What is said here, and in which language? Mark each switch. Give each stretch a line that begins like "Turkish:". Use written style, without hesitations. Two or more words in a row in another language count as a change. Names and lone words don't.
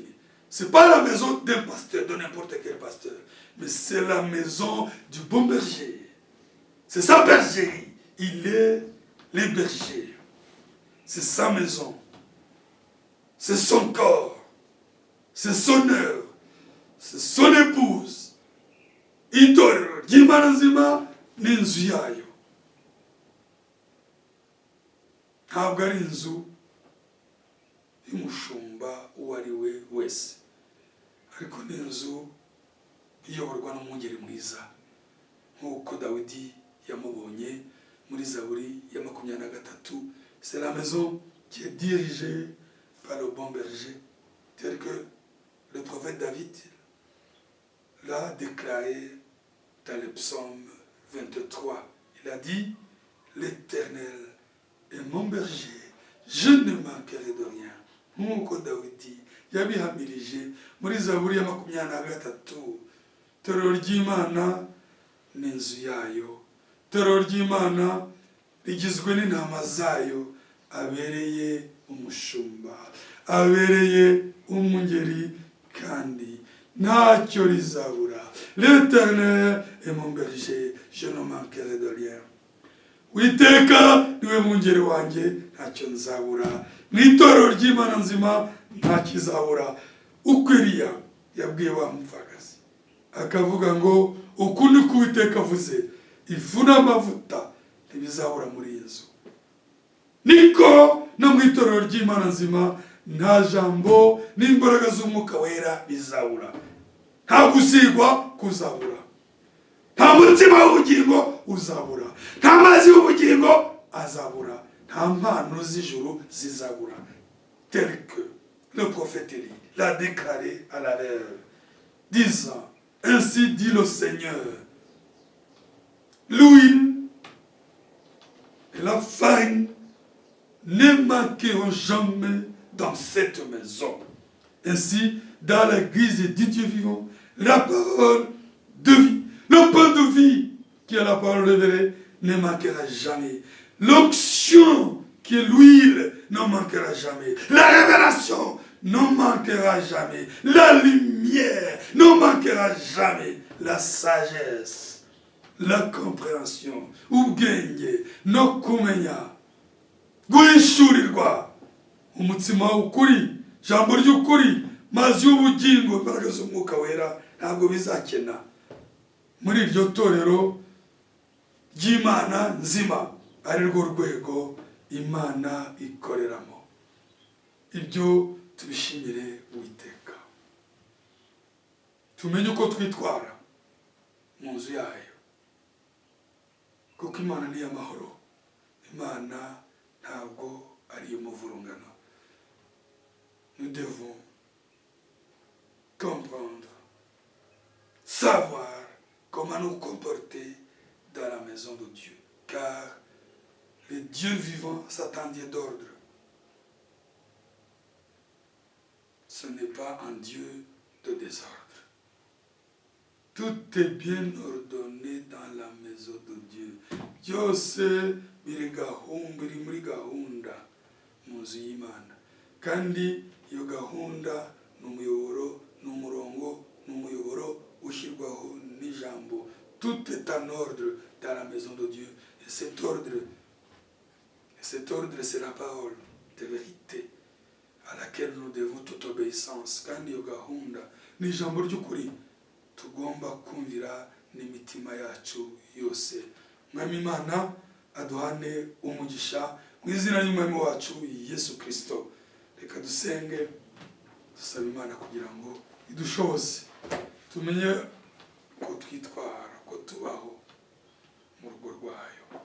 French: Ce n'est pas la maison d'un pasteur, de n'importe quel pasteur, mais c'est la maison du bon berger. C'est sa bergerie. Il est le berger. C'est sa maison. C'est son corps. C'est son œuvre. C'est son épouse.
Kinyarwanda: Itorero ry'Imana nzima n'inzu yayo. Ntabwo ari inzu y'umushumba uwo ari we wese, ariko ni inzu iyoborwa n'umwungeri mwiza nk'uko Dawidi yamubonye muri Zaburi ya 23.
French: C'est la maison qui est dirigée par le bon berger, tel que le prophète David l'a déclaré dans le psaume 23. Il a dit, l'Éternel est mon berger, je ne manquerai de rien.
Kinyarwanda: Nk'uko Dawidi yabihamirije muri Zaburi ya 23. Itorero ry'Imana n'inzu yayo. Itorero ry'Imana rigizwe n'intama zayo, abereye umushumba, abereye umungeri, kandi ntacyo rizabura.
French: L'Éternel est mon berger, je ne manquerai de rien.
Kinyarwanda: Uwiteka niwe mungeri wanjye, ntacyo nzabura. Mu itorero ry'Imana nzima nta kizabura. Uko Eliya yabwiye wa mupfakazi akavuga ngo uku niko Uwiteka avuze, ifu n'amavuta ntibizabura muri iyi nzu. Niko no mu itorero ry'Imana nzima nta jambo n'imbaraga z'umwuka wera bizabura. Nta gusigwa kuzabura, nta mutima w'ubugingo uzabura, nta mazi y'ubugingo azabura, nta mpano z'ijuru zizabura.
French: Tel que le prophète Élie l'a déclaré à la lèvre, disant, ainsi dit le Seigneur, l'huile et la farine ne manqueront jamais dans cette maison. Ainsi, dans l'église du Dieu vivant, la parole de vie, le pain de vie, qui est la parole révélée, ne manquera jamais. L'onction, qui est l'huile, ne manquera jamais. La révélation ne manquera jamais. La lumière ne manquera jamais. La sagesse, la compréhension,
Kinyarwanda: ubwenge no kumenya, guhishurirwa umutima w'ukuri, jambo ry'ukuri, mazi y'ubugingo, imbaraga z'umwuka wera ntabwo bizakena muri iryo torero ry'Imana nzima, ari rwo rwego Imana ikoreramo. Ibyo tubishimire Uwiteka. Tumenye uko twitwara mu nzu yayo, kuko Imana ni iy'amahoro. Imana ntabwo ari iy'umuvurungano.
French: Nous devons comprendre, savoir comment nous comporter dans la maison de Dieu, car le Dieu vivant s'attend d'ordre. Ce n'est pas un Dieu de désordre. Tout est bien ordonné dans la maison de Dieu.
Kinyarwanda: Byose biri muri gahunda mu nzu y'Imana. Kandi iyo gahunda n'umuyoboro, n'umurongo, n'umuyoboro ushyirwaho n'ijambo.
French: Tout est en ordre dans la maison de Dieu. Et cet ordre, c'est la parole de vérité à laquelle nous devons toute obéissance.
Kinyarwanda: Kandi iyo gahunda ni ijambo ry'ukuri tugomba kumvira n'imitima yacu yose. Mwami Imana aduhane umugisha mu izina ry'Umwami wacu Yesu Kristo. Reka dusenge dusaba Imana kugira ngo idushoboze tumenye ko twitwara, ko tubaho mu rugo rwayo.